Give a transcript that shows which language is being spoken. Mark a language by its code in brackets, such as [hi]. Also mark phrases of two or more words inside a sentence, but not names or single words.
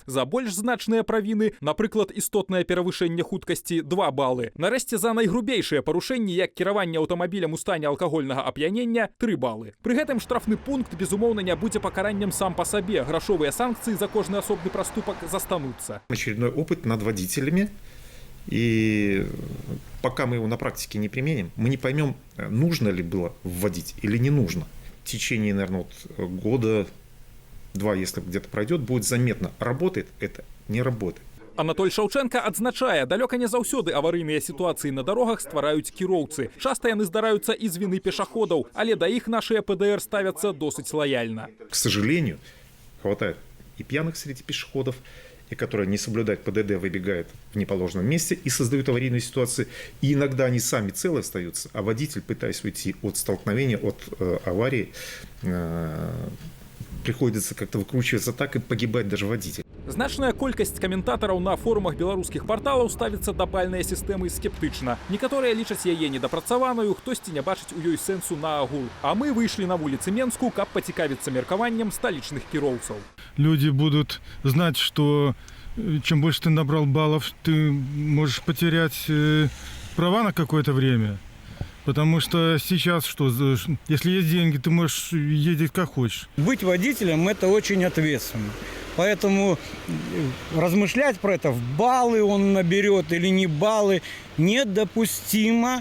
[be] За больш значныя правіны, напрыклад, істотнае перавышэнне хуткасці 2 балы. Нарэшце за найгрубейшыя парушэнні, як кіраванне аўтамабілем у стане алкагольнага ап'янення, 3 балы. Пры гэтым штрафны пункт, безумоўна, не будзе пакараннем сам па сабе. Грашовыя санкцыі за кожны асобны праступак застануцца. [ru] Очередной опыт над водителями. И пока мы его на практике не применим, мы не поймем, нужно ли было вводить или не нужно. В течение, наверное, года-два, если где-то пройдет, будет заметно, работает это, не работает. [be] Анатоль Шаўчэнка адзначае, далёка не заўсёды аварыйныя сітуацыі на дарогах ствараюць кіроўцы. Часта яны здараюцца і з віны пешаходаў, але да іх нашыя ПДР ставяцца досыць лаяльна. К сожалению, хватает и пьяных среди пешеходов, и которые не соблюдают ПДД, выбегают в неположенном месте и создают аварийные ситуации. И иногда они сами целы остаются, а водитель, пытаясь уйти от столкновения, от аварии, приходится как-то выкручиваться так, и погибает даже водитель. Значная колькасць каментатараў на форумах беларускіх парталаў ставіцца да бальнай сістэмы скептычна. Некаторыя лічаць яе недапрацаваную, хтосьці не бачыць у ёй сэнсу наогул. А мы выйшлі на вуліцы Менску, каб пацікавіцца меркаваннем сталічных кіроўцаў. [ru] Люди будут знать, что чем больше ты набрал баллов, ты можешь потерять права на какое-то время. Потому что сейчас, если есть деньги, ты можешь ездить как хочешь. Быть водителем – это очень ответственно. Поэтому размышлять про это, в баллы он наберет или не баллы, недопустимо.